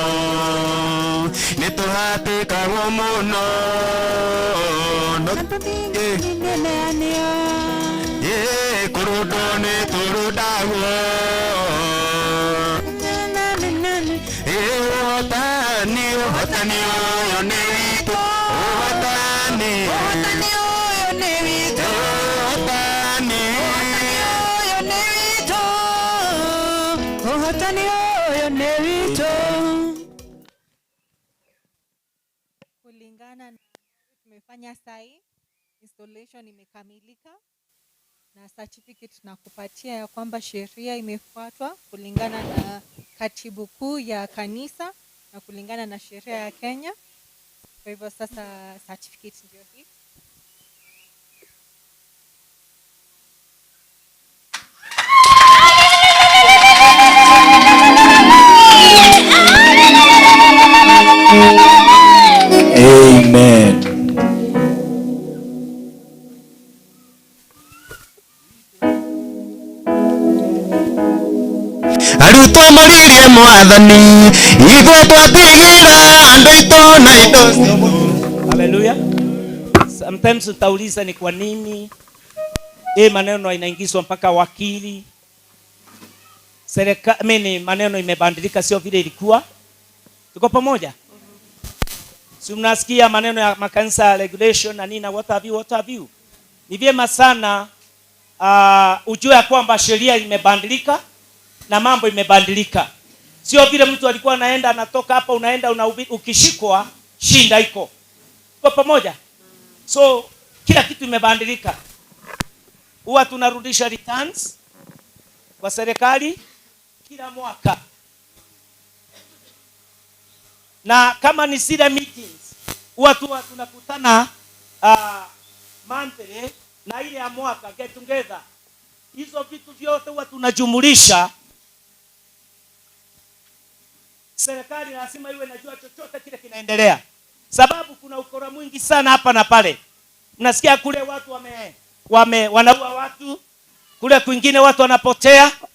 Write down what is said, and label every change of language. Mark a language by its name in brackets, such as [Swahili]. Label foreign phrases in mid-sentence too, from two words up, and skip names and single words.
[Kikuyu] Nituhatikagwo muno kurudwo niturudagwo uhotani uyu ni witu. Uhotani uyu ni witu. Uhotani uyu ni witu. Uhotani uyu ni witu. [Swahili] Kulingana na tumefanya sai, installation imekamilika. na certificate tunakupatia ya kwamba sheria imefuatwa kulingana na katibu kuu ya kanisa na kulingana na sheria ya Kenya. Kwa hivyo sasa certificate ndio hii. Amen. [Kikuyu] Arutwo muririe mwathani igwe twatigira andu ito na indo. Haleluya. [Swahili] Sometimes utauliza ni kwa nini maneno inaingizwa mpaka wakili. Serikali maneno imebadilika, sio vile ilikuwa. Tuko pamoja? Si mnasikia maneno ya makanisa regulation na nini, [English] what have you. [Swahili] Ni vyema sana ujue ya kwamba sheria imebadilika na mambo imebadilika. Sio vile mtu alikuwa anaenda anatoka hapa unaenda ukishikwa shinda iko. Tuko pamoja? So kila kitu imebadilika. Huwa tunarudisha returns kwa serikali kila mwaka. Na kama ni sida meetings, huwa tunakutana monthly na ile ya mwaka [English] get together. [Swahili] Hizo vitu vyote huwa tunajumulisha. Serikali lazima iwe najua chochote kile kinaendelea. Sababu kuna ukora mwingi sana hapa na pale. Mnasikia kule watu wanaua watu, kule kwingine watu wanapotea.